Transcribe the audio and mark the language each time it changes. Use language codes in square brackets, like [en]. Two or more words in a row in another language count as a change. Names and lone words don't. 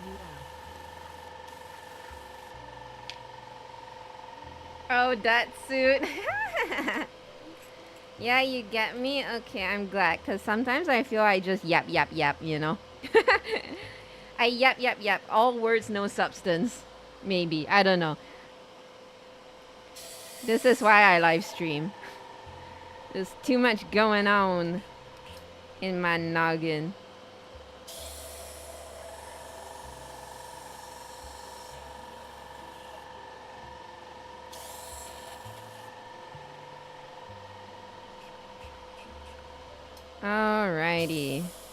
[en] Oh, that suit. Yeah, you get me? Okay, I'm glad. Because sometimes I feel I just yap, yap, yap, I yap, yap, yap. All words, no substance. Maybe. I don't know. This is why I live stream. There's too much going on in my noggin. Alrighty.